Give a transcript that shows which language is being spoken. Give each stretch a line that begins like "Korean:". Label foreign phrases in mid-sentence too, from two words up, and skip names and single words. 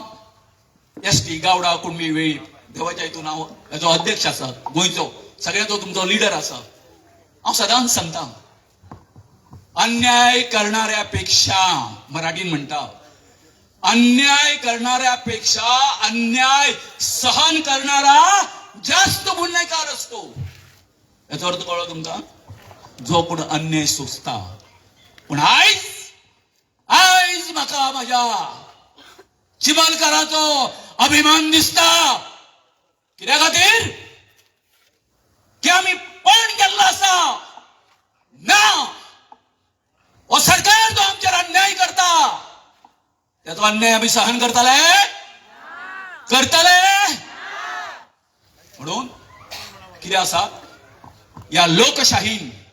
Konkani: एसटी गावडा कुणबी वेळीप देवाच्या हितून हांव हेजो अध्यक्ष आसा गोंयचो सगळ्यांचो तुमचो लिडर आसा हांव सदांच सांगता अन्याय करणाऱ्यापेक्षा मराठीन म्हणटा
Marathi: अन्याय करणाऱ्यापेक्षा अन्याय सहन करणारा जास्त गुन्हेगार असतो
Konkani: याचा अर्थ कळलो तुमका जो कोण अन्याय सोसता पण आयज म्हाका माझ्या चिमलकाराचो अभिमान दिसता कित्या खातीर की आम्ही पण गेल्लो आसा ना हो सरकार जो आमचेर अन्याय करता त्याचो अन्याय आम्ही सहन करतले म्हणून कितें आसा या लोकशाहीन